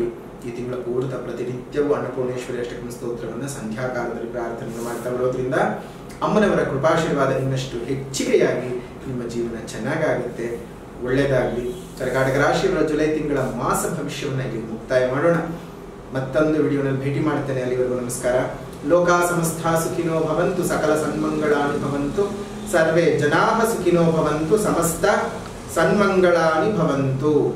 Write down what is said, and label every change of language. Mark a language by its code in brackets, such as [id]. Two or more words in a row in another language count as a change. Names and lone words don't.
[kn] ಈ ತಿಂಗಳ ಪೂರ್ತ ಪ್ರತಿನಿತ್ಯವೂ ಅನ್ನಪೂರ್ಣೇಶ್ವರಿ ಅಷ್ಟಕಂ ಸ್ತೋತ್ರವನ್ನು ಸಂಧ್ಯಾಕಾಲದಲ್ಲಿ ಪ್ರಾರ್ಥನೆ ಮಾಡ್ತಾ ಬರೋದ್ರಿಂದ ಅಮ್ಮನವರ ಕೃಪಾಶೀರ್ವಾದ ಇನ್ನಷ್ಟು ಹೆಚ್ಚಿಗೆಯಾಗಿ ನಿಮ್ಮ ಜೀವನ ಚೆನ್ನಾಗಾಗುತ್ತೆ. ಒಳ್ಳೆಯದಾಗಲಿ. ಕರ್ಕಾಟಕ ರಾಶಿಯವರ ಜುಲೈ ತಿಂಗಳ ಮಾಸ ಭವಿಷ್ಯವನ್ನು ಇಲ್ಲಿ ಮುಕ್ತಾಯ ಮಾಡೋಣ. ಮತ್ತೊಂದು ವಿಡಿಯೋನಲ್ಲಿ ಭೇಟಿ ಮಾಡ್ತೇನೆ. ಅಲ್ಲಿವರೆಗೂ ನಮಸ್ಕಾರ. [sa] ಲೋಕ ಸಮಸ್ತ ಸುಖಿನೋ ಭವಂತು, ಸಕಲ ಸನ್ಮಂಗಳಾನಿ ಭವಂತು, ಸರ್ವೇ ಜನಾಃ ಸುಖಿನೋ ಭವಂತು, ಸಮಸ್ತ ಸನ್ಮಂಗಳಾನಿ ಭವಂತು.